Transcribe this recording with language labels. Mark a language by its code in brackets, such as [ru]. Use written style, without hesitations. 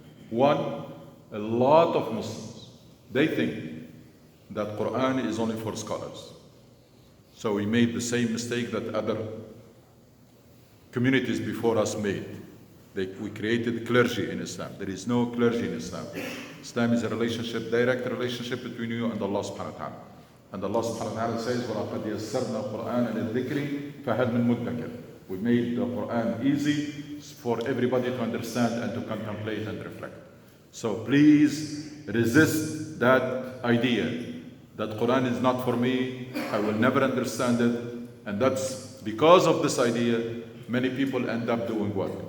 [en] One, a lot of Muslims, they think that Quran is only for scholars. So we made the same mistake that other communities before us made. We created clergy in Islam. There is no clergy in Islam. Islam is a relationship, direct relationship between you and Allah subhanahu wa ta'ala. And Allah subhanahu wa ta'ala says, [ar] وَلَقَدْ يَسَّرْنَا الْقُرْآنَ لِلذِّكْرِ فَهَلْ مِن مُدَّكِرٍ. [en] We made the Quran easy for everybody to understand and to contemplate and reflect. So please resist that idea that Quran is not for me, I will never understand it. And that's because of this idea, many people end up doing what?